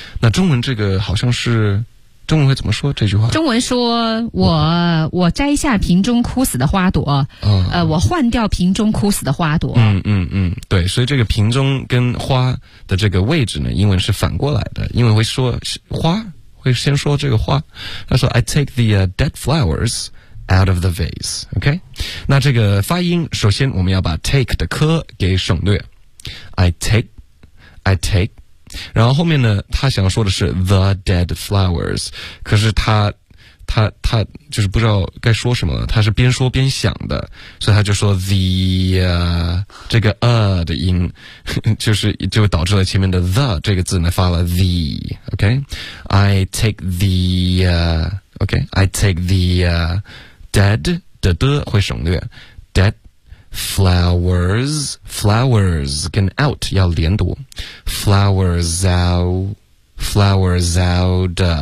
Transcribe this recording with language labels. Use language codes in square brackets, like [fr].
[zh] 那中文这个好像是。中文会怎么说这句话？中文说我摘下瓶中枯死的花朵、我换掉瓶中枯死的花朵。对，所以这个瓶中跟花的这个位置呢，英文是反过来的，英文会说花，会先说这个花。他说 [en] I take the dead flowers out of the vase, OK? [zh] 那这个发音，首先我们要把 take 的科给省略。 [en] I take, [zh] 然后后面呢他想说的是 [en] the dead flowers， [zh] 可是他他就是不知道该说什么了，他是边说边想的，所以他就说 the 这个的音，就是就导致了前面的 the 这个字呢发了 the， OK， [en] I take the OK， I take the dead [zh] 的的会省略 [en] dead flowers flowers [zh] 跟 out 要连读 [en] flowers out